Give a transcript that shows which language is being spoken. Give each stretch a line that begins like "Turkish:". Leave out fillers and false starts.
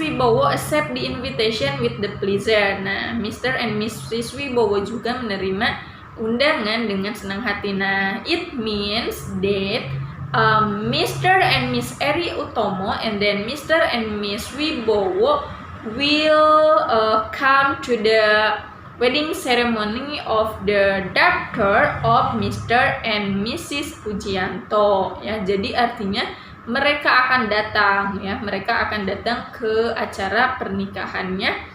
English: Wibowo accept the invitation with the pleasure.
Indonesian: Nah, Mr. and Mrs. Wibowo juga menerima undangan dengan senang hati.
English: Nah, it means that Mr. and Miss Eri Utomo and then Mr. and Miss Wibowo will come to the wedding ceremony of the daughter of Mr. and Mrs. Pujianto ya.
Indonesian: Jadi artinya mereka akan datang ya, mereka akan datang ke acara pernikahannya